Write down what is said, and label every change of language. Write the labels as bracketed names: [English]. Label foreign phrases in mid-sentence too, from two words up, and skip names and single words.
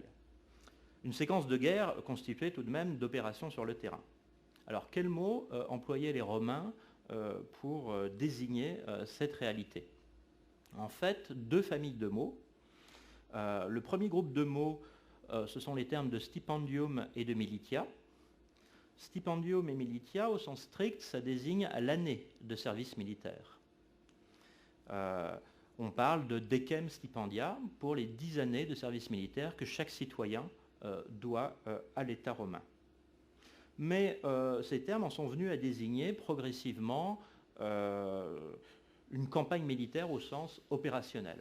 [French] Une séquence de guerre constituée tout de même d'opérations sur le terrain. Alors, quels mots employaient les Romains pour désigner cette réalité? En fait, deux familles de mots. Le premier groupe de mots, ce sont les termes de stipendium et de militia. [Latin] Stipendium et militia, [French] au sens strict, ça désigne l'année de service militaire. On parle de [Latin] decem stipendia [French] pour les 10 années de service militaire que chaque citoyen doit à l'État romain. Mais ces termes en sont venus à désigner progressivement une campagne militaire au sens opérationnel.